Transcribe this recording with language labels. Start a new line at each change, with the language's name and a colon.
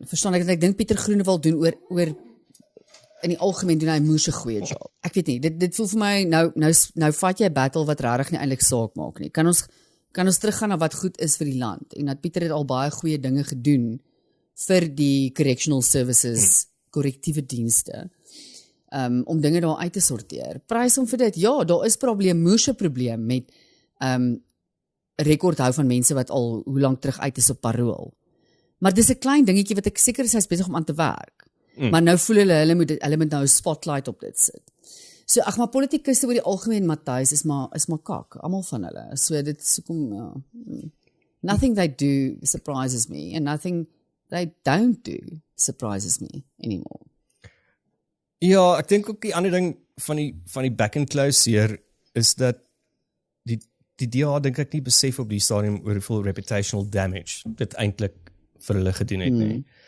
Afrikaans: Verstaan ek dink Pieter Groenewald doen oor in die algemeen doen hy 'n moeë goeie job. Ek weet nie, dit voel vir my nou vat jy 'n battle wat regtig nie eintlik saak maak nie. Kan ons teruggaan na wat goed is vir die land en dat Pieter het al baie goeie dinge gedoen vir die correctional services, korrektiewe dienste. Om dinge daar uit te sorteer. Prys hom vir dit. Ja, daar is moeë probleem met rekord hou van mense wat al hoe lank terug uit is op parool. Maar dis 'n klein dingetjie wat ek seker is hy's besig om aan te werk. Maar nou voel hulle moet nou 'n spotlight op dit sit. So maar politikuste oor die algemeen, Matthys, is maar kak, almal van hulle. So dit is hoekom
English: nothing they do surprises me and nothing they don't do surprises me anymore.
Afrikaans: Ja, ek dink ook die ander ding van die back and close hier is dat die DA dink ek nie besef op die stadium oor hoeveel reputational damage dit eintlik vir hulle gedoen het nie.